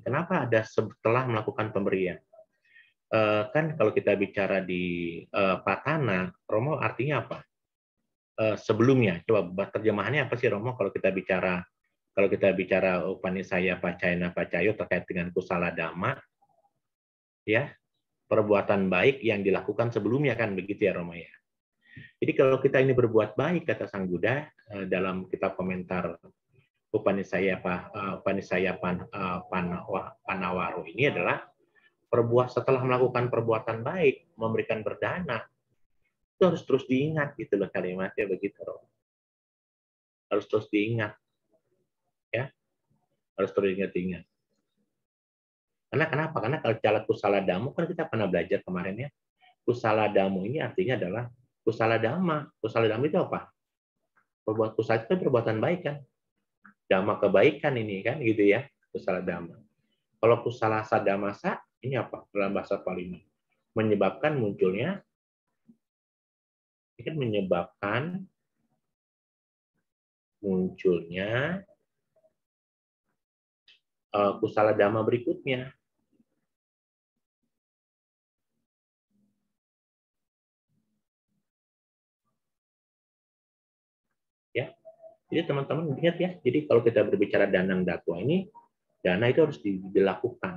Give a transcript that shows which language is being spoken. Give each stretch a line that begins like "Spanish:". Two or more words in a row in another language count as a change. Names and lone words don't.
Indonesian: Kenapa ada setelah melakukan pemberian? Kan kalau kita bicara di Patana, Romo artinya apa? Sebelumnya. Coba terjemahannya apa sih Romo kalau kita bicara
Pali: Upanisaya Pacayana Pacayo
Indonesian: terkait dengan
Pali: kusala dhamma,
Indonesian: ya, perbuatan baik yang dilakukan sebelumnya, kan begitu ya Romo ya. Jadi kalau kita ini berbuat baik, kata Sang Buddha dalam kitab komentar
Pali: Upanisaya Panawaro
Indonesian: ini adalah setelah melakukan perbuatan baik, memberikan berdana, itu harus terus diingat gitu loh, kalimatnya begitu Romo. Harus terus diingat. Ya, harus terus diingat. Karena kenapa? Karena kalau cara
Pali: kusala dhamma,
Indonesian: kan kita pernah belajar kemarin ya.
Pali: Kusala dhamma
Indonesian: ini artinya adalah
Pali: kusala dhamma. Kusala dhamma
Indonesian: itu apa? Perbuatan kusala itu perbuatan baik kan? Dhamma kebaikan ini kan gitu ya,
Pali: kusala dhamma.
Indonesian: Kalau
Pali: kusala sadamasa
Indonesian: ini apa? Dalam bahasa Pali menyebabkan munculnya, ini kan menyebabkan munculnya
Pali: kusala dhamma
Indonesian: berikutnya. Ya, jadi teman-teman ingat ya. Jadi kalau kita berbicara
Pali: danang datwa
Indonesian: ini, dana itu harus dilakukan.